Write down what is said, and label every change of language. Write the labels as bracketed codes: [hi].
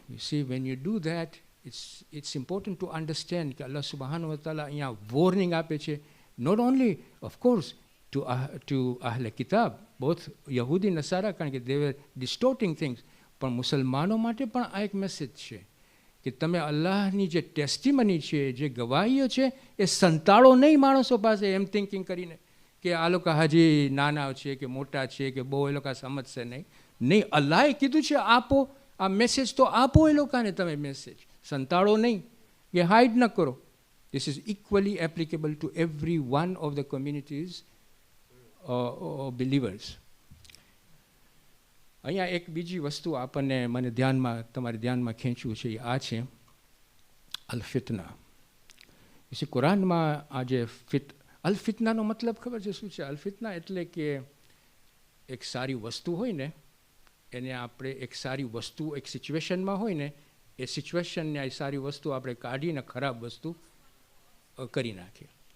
[en] you see, when you do that, it's important to understand [gu] કે અલ્લાહ સુબહાન વ તાલા અહીંયા warning આપે છે, [en] not only of course to [gu] અહલે કિતાબ, both યહૂદી નસારા, કારણ કે [en] they were distorting things, [gu] પણ મુસલમાનો માટે પણ આ એક મેસેજ છે કે તમે અલ્લાહની જે ટેસ્ટિમની છે, જે ગવાહીઓ છે, એ સંતાડો નહીં માણસો પાસે એમ થિંકિંગ કરીને કે આ લોકો હજી નાના છે કે મોટા છે કે બહુ એ લોકો સમજશે નહીં. અલ્લાહે કીધું છે આપો આ મેસેજ, તો આપો એ લોકોને તમે મેસેજ, સંતાડો નહીં, કે હાઇડ ન કરો. [en] This is equally applicable to every one of the communities or believers. [gu] અહીંયા એક બીજી વસ્તુ મને તમારે ધ્યાનમાં ખેંચવું છે, આ છે અલ ફિતના. પછી કુરાનમાં આ જે અલ ફિતનાનો મતલબ ખબર છે શું છે? અલ ફિતના એટલે કે એક સારી વસ્તુ હોય ને, એને આપણે એક સારી વસ્તુ એક સિચ્યુએશનમાં હોય ને, એ સિચ્યુએશનને આ સારી વસ્તુ આપણે કાઢીને ખરાબ વસ્તુ કરી નાખીએ.